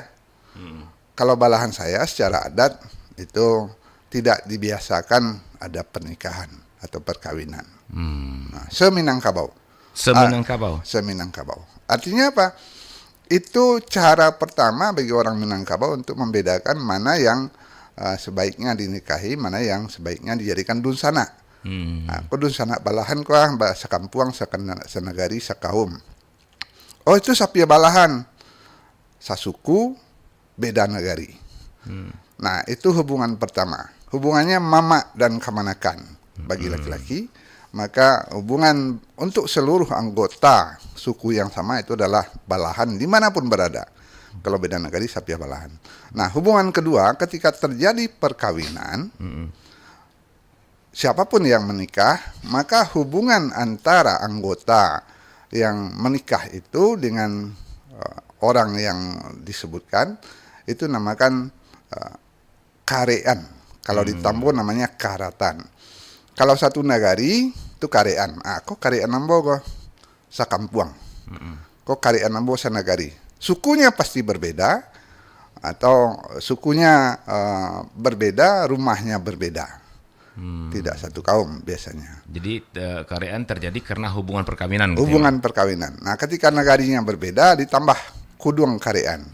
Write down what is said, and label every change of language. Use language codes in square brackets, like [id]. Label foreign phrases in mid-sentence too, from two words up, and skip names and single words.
[id] Kalau balahan saya secara adat itu tidak dibiasakan ada pernikahan atau perkawinan. Nah, Seminangkabau. Seminangkabau. Artinya apa? Itu cara pertama bagi orang Minangkabau untuk membedakan mana yang sebaiknya dinikahi, mana yang sebaiknya dijadikan dunsana. Nah, [min] dunsana balahan kuah, sekampuang, senagari, sekaum. Oh, itu sapiah balahan. Sasuku, [id] beda negari. Nah, itu hubungan pertama. Hubungannya mama dan kemanakan bagi laki-laki. Maka hubungan untuk seluruh anggota suku yang sama itu adalah balahan dimanapun berada. Kalau beda negari, [min] sapiah balahan. [id] Nah, hubungan kedua, ketika terjadi perkawinan, siapapun yang menikah, maka hubungan antara anggota yang menikah itu dengan orang yang disebutkan, itu namakan karean. Kalau di Tambun namanya karatan. Kalau satu nagari, itu karean. [min] Kok karean nambo kok sakampuang. Kok karean nambo sanagari. [id] Sukunya pasti berbeda, atau sukunya berbeda, rumahnya berbeda. Tidak satu kaum biasanya. Jadi karean terjadi karena hubungan perkawinan. Hubungan perkawinan. Nah, ketika nagarinya berbeda, ditambah [min] kuduang karean.